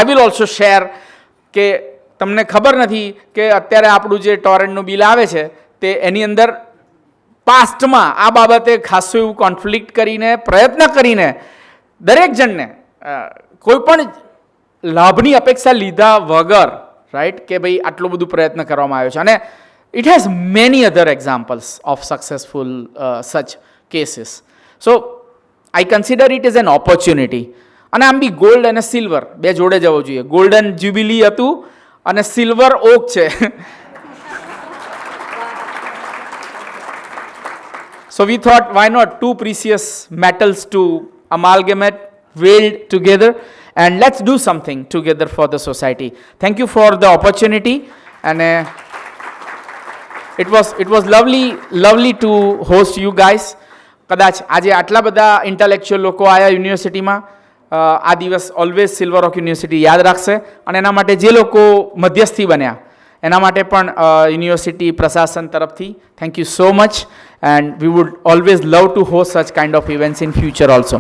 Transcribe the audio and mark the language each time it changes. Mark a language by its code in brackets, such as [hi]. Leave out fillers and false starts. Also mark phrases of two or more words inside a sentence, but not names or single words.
[en] I will also share [gu] કે તમને ખબર નથી કે અત્યારે આપણું જે ટોરેન્ટનું બિલ આવે છે તે એની અંદર પાસ્ટમાં આ બાબતે ખાસું એવું કોન્ફ્લિક્ટ કરીને પ્રયત્ન કરીને દરેક જણને કોઈ પણ લાભની અપેક્ષા લીધા વગર રાઈટ કે ભાઈ આટલું બધું પ્રયત્ન કરવામાં આવ્યો છે અને [en] it has many other examples of successful such cases. So I consider it as an opportunity. [gu] અને આમ બી ગોલ્ડ અને સિલ્વર બે જોડે જવું જોઈએ. ગોલ્ડન જ્યુબિલી હતું અને સિલ્વર ઓક છે. [en] So we thought, why not two precious metals to amalgamate, weld together, and let's do something together for the society. Thank you for the opportunity, and it was lovely to host you guys. [gu] કદાચ આજે આટલા બધા ઇન્ટેલેક્ચ્યુઅલ લોકો આયા યુનિવર્સિટીમાં, આ દિવસ ઓલવેઝ સિલ્વર રોક યુનિવર્સિટી યાદ રાખશે અને એના માટે જે લોકો મધ્યસ્થી બન્યા એના માટે પણ યુનિવર્સિટી પ્રશાસન તરફથી [en] thank you so much, and we would always love to host such kind of events in future also.